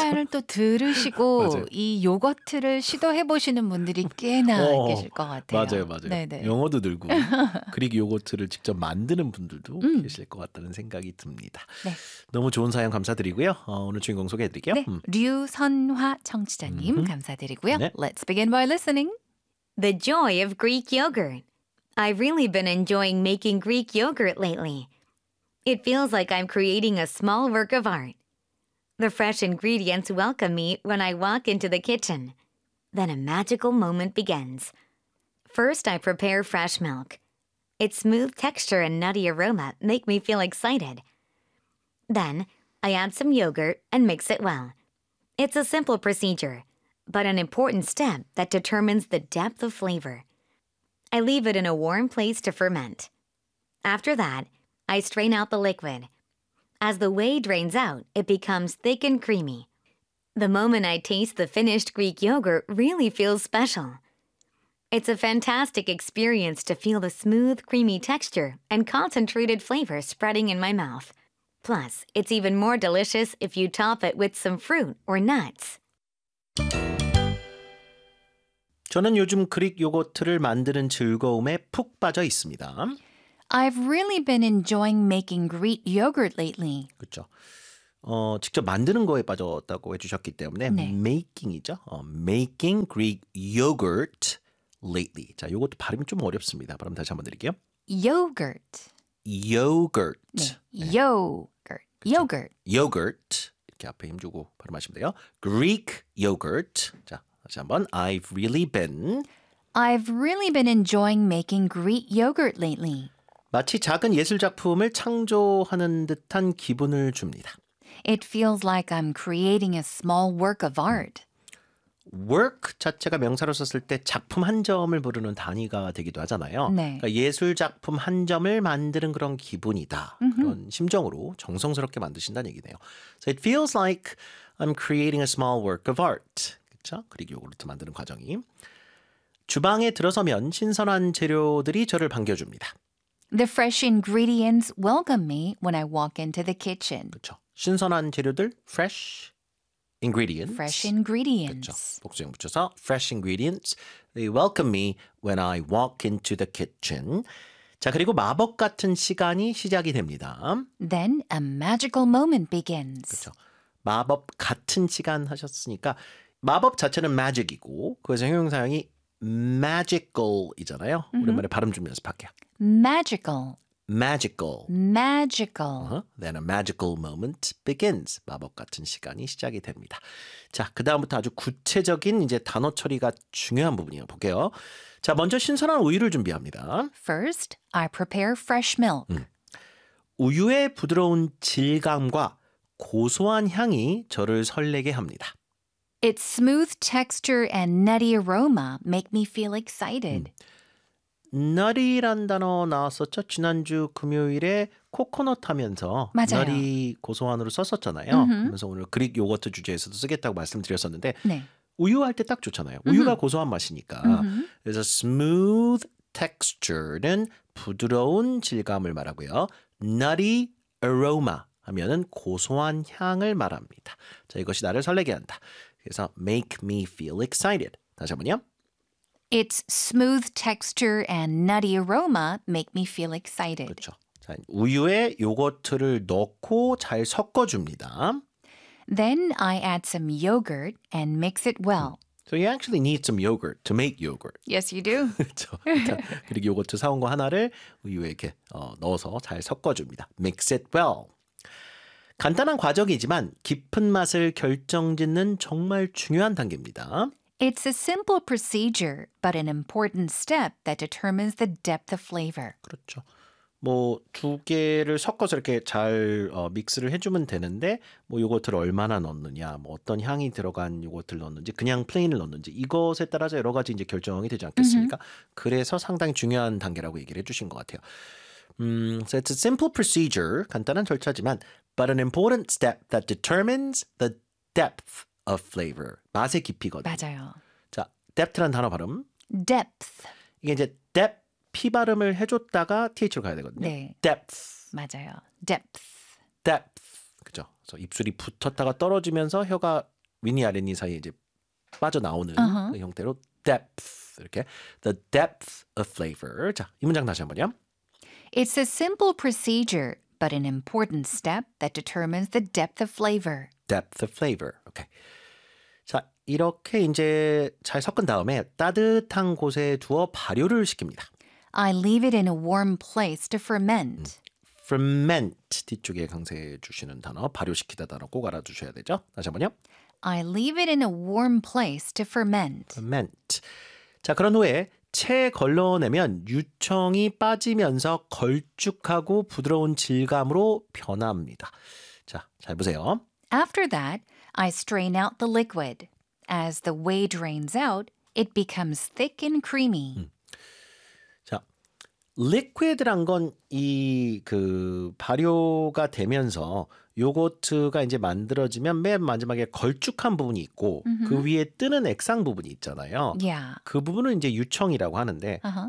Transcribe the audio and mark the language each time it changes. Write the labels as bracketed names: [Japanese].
[Korean] 사연을 또 들으시고 이 요거트를 시도해 보시는 분들이 꽤나 계실 것 같아요. 맞아요, 맞아요. 네네. 영어도 늘고 그릭 요거트를 직접 만드는 분들도 계실 것 같다는 생각이 듭니다. 네. 너무 좋은 사연 감사드리고요. 오늘 주인공 소개해드릴게요. 네, 류선화 청취자님 감사드리고요. 네. [English] Let's begin by listening. The joy of Greek yogurt. I've really been enjoying making Greek yogurt lately. It feels like I'm creating a small work of art. The fresh ingredients welcome me when I walk into the kitchen. Then a magical moment begins. First, I prepare fresh milk. Its smooth texture and nutty aroma make me feel excited. Then, I add some yogurt and mix it well. It's a simple procedure. But an important step that determines the depth of flavor. I leave it in a warm place to ferment. After that, I strain out the liquid. As the whey drains out, it becomes thick and creamy. The moment I taste the finished Greek yogurt really feels special. It's a fantastic experience to feel the smooth, creamy texture and concentrated flavor spreading in my mouth. Plus, it's even more delicious if you top it with some fruit or nuts. [Korean] 저는 요즘 그릭 요거트를 만드는 즐거움에 푹 빠져 있습니다. [English] I've really been enjoying making Greek yogurt lately. [Korean] 그렇죠. 직접 만드는 거에 빠졌다고 해주셨기 때문에 네. [English] making이죠. Making Greek yogurt lately. [Korean] 자, 요거트 발음이 좀 어렵습니다. 발음 다시 한번 드릴게요. [English] Yogurt. Yogurt. [Korean] 네. 네. Yogurt. 그쵸? Yogurt. [English] Yogurt. [Korean] 이렇게 앞에 힘주고 발음하시면 돼요. [English] Greek yogurt. [Korean] 자. 한번 [English] I've really been enjoying making Greek yogurt lately. [Korean] 마치 작은 예술 작품을 창조하는 듯한 기분을 줍니다. [English] It feels like I'm creating a small work of art. [Korean] Work 자체가 명사로 썼을 때 작품 한 점을 부르는 단위가 되기도 하잖아요. 네. 그러니까 예술 작품 한 점을 만드는 그런 기분이다. Mm-hmm. 그런 심정으로 정성스럽게 만드신다는 얘기네요. [English] So it feels like I'm creating a small work of art. [Korean] 그렇죠? 그리고 요구르트 만드는 과정이. 주방에 들어서면 신선한 재료들이 저를 반겨줍니다. [English] The fresh ingredients welcome me when I walk into the kitchen. [Korean] 그렇죠. 신선한 재료들, [English] fresh ingredients. Fresh ingredients. [Korean] 그렇죠. 복수형 붙여서 [English] fresh ingredients. They welcome me when I walk into the kitchen. [Korean] 자, 그리고 마법 같은 시간이 시작이 됩니다. [English] Then a magical moment begins. [Korean] 그렇죠. 마법 같은 시간 하셨으니까 마법 자체는 magic이고 그것의 형용사형이 magical이잖아요. Mm-hmm. 오랜만에 발음 좀 연습할게요. [English] Magical. Magical. Magical. Uh-huh. Then a magical moment begins. [Korean] 마법 같은 시간이 시작이 됩니다. 자, 그 다음부터 아주 구체적인 이제 단어 처리가 중요한 부분이에요. 볼게요. 자, 먼저 신선한 우유를 준비합니다. [English] First, I prepare fresh milk. [Korean] 우유의 부드러운 질감과 고소한 향이 저를 설레게 합니다. [English] Its smooth texture and nutty aroma make me feel excited. [Korean] Nutty란 단어 나왔었죠? 지난주 금요일에 코코넛 하면서 맞아요. Nutty 고소한으로 썼었잖아요. Mm-hmm. 그래서 오늘 그릭 요거트 주제에서도 쓰겠다고 말씀드렸었는데 네. 우유 할 때 딱 좋잖아요. 우유가 mm-hmm. 고소한 맛이니까. Mm-hmm. 그래서 [English] smooth texture [Korean] 는 부드러운 질감을 말하고요. [English] Nutty aroma [Korean] 하면은 고소한 향을 말합니다. 자, 이것이 나를 설레게 한다. 그래서 [English] make me feel excited. [Korean] 다시 한 번요. [English] Its smooth texture and nutty aroma make me feel excited. [Korean] 그렇죠. 자, 우유에 요거트를 넣고 잘 섞어줍니다. [English] Then I add some yogurt and mix it well. So you actually need some yogurt to make yogurt. Yes, you do. [Korean] 그렇죠. 그리고 요거트 사온 거 하나를 우유에 이렇게 넣어서 잘 섞어줍니다. [English] Mix it well. [Korean] 간단한 과정이지만 깊은 맛을 결정짓는 정말 중요한 단계입니다. [English] It's a simple procedure, but an important step that determines the depth of flavor. [Korean] 그렇죠. 뭐 두 개를 섞어서 이렇게 잘 믹스를 해주면 되는데 뭐 요거트를 얼마나 넣느냐, 뭐 어떤 향이 들어간 요거트를 넣는지, 그냥 플레인을 넣는지 이것에 따라서 여러 가지 이제 결정이 되지 않겠습니까? Mm-hmm. 그래서 상당히 중요한 단계라고 얘기를 해주신 것 같아요. [English] So it's a simple procedure, [Korean] 간단한 절차지만 [English] but an important step that determines the depth of flavor. [Korean] 맛의 깊이거든요. 맞아요. 자, depth라는 단어 발음. [English] depth. [Korean] 이게 이제 depth, p 발음을 해줬다가 th로 가야 되거든요. 네. [English] depth. [Korean] 맞아요. depth. depth. 그죠? 그래서 입술이 붙었다가 떨어지면서 혀가 윗니 아랫니 사이에 이제 빠져나오는 uh-huh. 그 형태로 depth. 이렇게 [English] the depth of flavor. [Korean] 자, 이 문장 다시 한 번요. [English] It's a simple procedure, but an important step that determines the depth of flavor. Depth of flavor. Okay. [Korean] 자, 이렇게 이제 잘 섞은 다음에 따뜻한 곳에 두어 발효를 시킵니다. [English] I leave it in a warm place to ferment. Ferment. [Korean] 뒤쪽에 강세해 주시는 단어, 발효시키다 단어 꼭 알아두셔야 되죠. 다시 한 번요. [English] I leave it in a warm place to ferment. Ferment. [Korean] 자, 그런 후에 채 걸러내면 유청이 빠지면서 걸쭉하고 부드러운 질감으로 변합니다. 자, 잘 보세요. [English] After that, I strain out the liquid. As the whey drains out, it becomes thick and creamy. [Korean] 자, liquid란 건 이 그 발효가 되면서 요거트가 이제 만들어지면 맨 마지막에 걸쭉한 부분이 있고 mm-hmm. 그 위에 뜨는 액상 부분이 있잖아요. Yeah. 그 부분은 이제 유청이라고 하는데 uh-huh.